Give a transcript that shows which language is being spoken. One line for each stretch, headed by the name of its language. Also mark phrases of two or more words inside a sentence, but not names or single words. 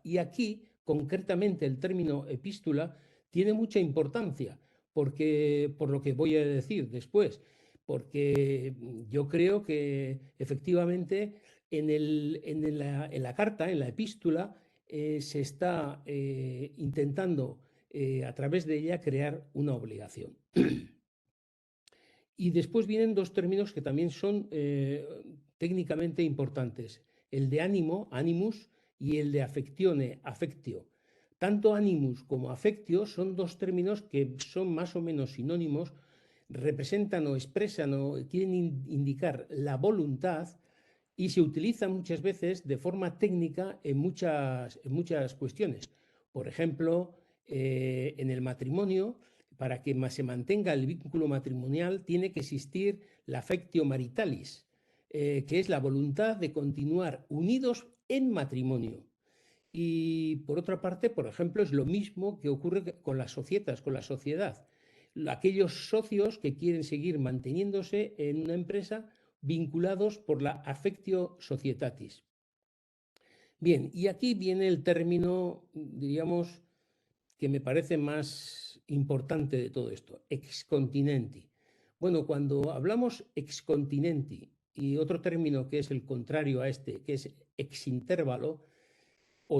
Spanish: Y aquí, concretamente, el término epístula tiene mucha importancia, porque, por lo que voy a decir después, porque yo creo que efectivamente en la carta, en la epístola, se está intentando a través de ella crear una obligación. Y después vienen dos términos que también son técnicamente importantes: el de ánimo, animus, y el de affectione, affectio. Tanto animus como affectio son dos términos que son más o menos sinónimos, representan o expresan o quieren indicar la voluntad, y se utiliza muchas veces de forma técnica en muchas cuestiones. Por ejemplo, en el matrimonio, para que se mantenga el vínculo matrimonial, tiene que existir la
Latin: affectio maritalis,
Spanish: que es la voluntad de continuar unidos en matrimonio. Y por otra parte, por ejemplo, es lo mismo que ocurre con las societas, con la sociedad. Aquellos socios que quieren seguir manteniéndose en una empresa vinculados por la
Latin: affectio societatis.
Spanish: Bien, y aquí viene el término, diríamos, que me parece más importante de todo esto:
Latin: ex continenti.
Spanish: Bueno, cuando hablamos excontinenti y otro término que es el contrario a este, que es exintervalo, o